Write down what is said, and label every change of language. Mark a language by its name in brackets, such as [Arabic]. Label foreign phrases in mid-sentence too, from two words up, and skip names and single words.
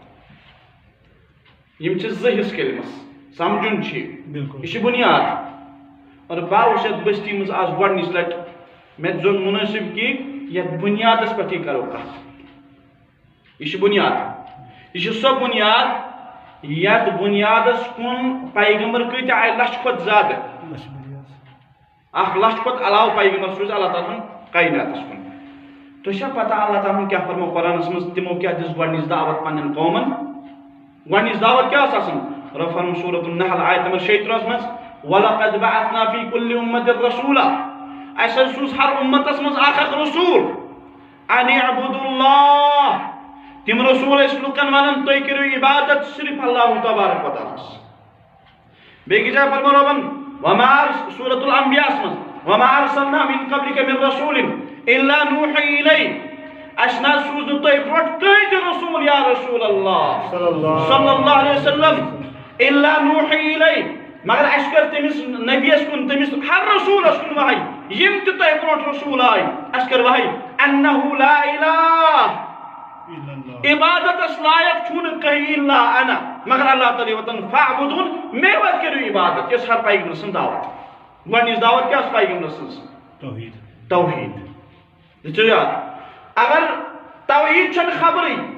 [Kashmiri] یِم چھِ 2 حصہٕ کلمس سمجھُن چھُ یہِ چھُ بُنیاد اور بہٕ آوُس یتھ بستی منٛز آز گۄڈنِچ لٹہِ مےٚ زون مُنٲسِب کہ یتھ بُنیادس پٮ۪ٹھٕے کرو کتھ یہِ چھُ بُنیاد یہِ چھُ سۄ بُنیاد یتھ بُنیادس کُن پیغمبر کۭتیاہ آیہِ لچھِ کھۄتہٕ زیادٕ 1 لچھ کھۄتہٕ علاوٕ پیغمبر سوٗزۍ اللہ تعالیٰ ہن کایناتس کُن تۄہہِ چھا پتہ اللہ تعالیٰ ہن کیٛاہ فرمو قرآنس منٛز تِمو کیٛاہ دِژ گۄڈنِچ دعوت پننٮ۪ن قومن گۄڈنِچ دعوت کیٛاہ ٲس آسان رۄب فرمون سورۃ النحل آیت نمبر 36 منٛز [Arabic] وَلَقَدْ بَعَثْنَا فِي كُلِّ أُمَّةٍ رَسُولًا [Kashmiri] اَسہِ حظ سوٗز ہر اُمتس منٛز اکھ رسوٗل اَنِ [Arabic] اعبُدُوا اللّٰہ [Kashmiri] تِم رسوٗل ٲسۍ لُکن ونان تُہۍ کٔرِو عبادت صرف اللہ تبارک و تعالیٰ بیٚیہِ جایہِ فرمو رۄبن سورۃ الانبیاء منٛز [Arabic] وَمَا أَرْسَلْنَا مِن قَبْلِكَ مِن رَسُولٍ إِلَّا نُوحِي إِلَيْهِ [Kashmiri] اَسہِ نہ حظ سوٗز نہٕ تۄہہِ برونٛٹھ کٕہٕنۍ تہِ رسوٗل یا [Arabic] رسول اللہ صلی اللہ علیہ وسلم إِلَّا نُوحِي إِلَيْهِ [Kashmiri] مگر اَسہِ کٔر تٔمِس نبیَس کُن تٔمِس ہر رسوٗلس کُن وحی یِم تہِ تۄہہِ برونٛٹھ رسوٗل آیہِ اَسہِ کٔر وحی [Arabic] أَنَّهُ لَا إِلَٰهَ [Kashmiri] عبادتس لایق چھُنہٕ کٕہٕنۍ [Arabic] الا انا [Kashmiri] مگر اللہ تعالیٰ وَتن فَاعْبُدُونِ مےٚ وَتہِ کٔرِو عبادت یۄس ہر پیغمبر سٕنٛز دعوت گۄڈنِچ دعوت کیٛاہ ٲس پیغمبر سٕنٛز توحیٖد دِژیو یاد اگر توحیٖد چھنہٕ خبرٕے